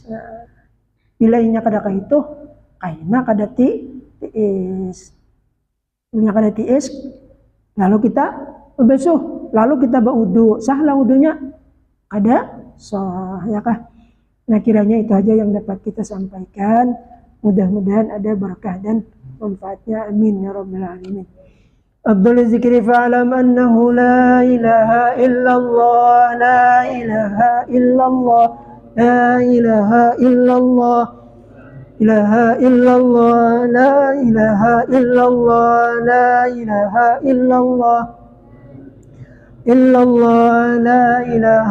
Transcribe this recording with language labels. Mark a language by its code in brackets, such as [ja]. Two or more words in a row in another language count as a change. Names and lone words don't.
[bjn] Bilainya kada itu kayaknya kada tiis punya kada tiis, lalu kita basuh, lalu kita berwudu, sahlah wudunya ada sah ya kah. [id] Nah, kiranya itu aja yang dapat kita sampaikan. Mudah-mudahan ada berkah dan manfaatnya. [ar] آمين يا رب العالمين. أفضل الذكر فاعلم أنه لا إله إلا الله لا إله إلا الله لا إله إلا الله إله إلا الله لا إله إلا الله لا إله إلا الله إلا الله لا إله